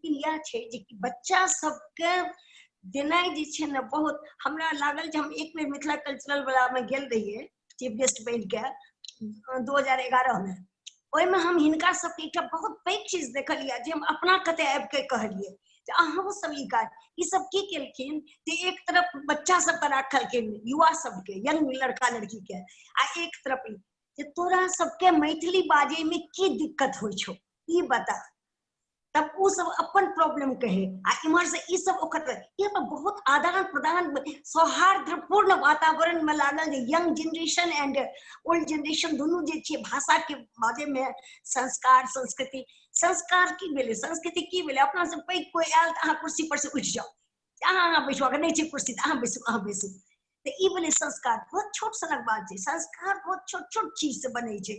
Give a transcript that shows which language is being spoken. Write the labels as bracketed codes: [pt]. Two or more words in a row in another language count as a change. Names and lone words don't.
[mai] लेकिन यह छे जे कि बच्चा सबके देनाइ जे छै ने बहुत हमरा लागल जे हम एक बेर मिथिला कल्चरल वाला में गेल रहिए चीफ गेस्ट बन के 2011 में, ओहिमे हम हिनका सबके एकटा बहुत पैघ चीज देखलिए जे हम अपना कते आबि के कहलिए जे अहाँ सब ई सब की केलखिन जे एक तरफ बच्चा सब के राखलखिन, युवा सबके, यंग लड़का लड़की के, आ एक तरफ जे तोरा सबके मैथिली बाजे में की दिक्कत होइ छौ ई बता, तब वो सब अपन प्रॉब्लम कहे आ इमहर से ई सब ओकर ये बहुत आदान प्रदान सौहार्दपूर्ण वातावरण में लागल जे [en] young generation and old generation [mai] दोनों जे छै भाषा के बाजे में संस्कार संस्कार की भेले, संस्कृति की भेले, अपना सब पैघ कोई आयल त अहाँ कुर्सी पर से उठ जाओ, अहाँ बैसो, अगर नहीं छै कुर्सी त अहाँ बैसू तो ई भेले संस्कार। बहुत छोट सनक बात छै, संस्कार बहुत छोट छोट चीज से बने छै।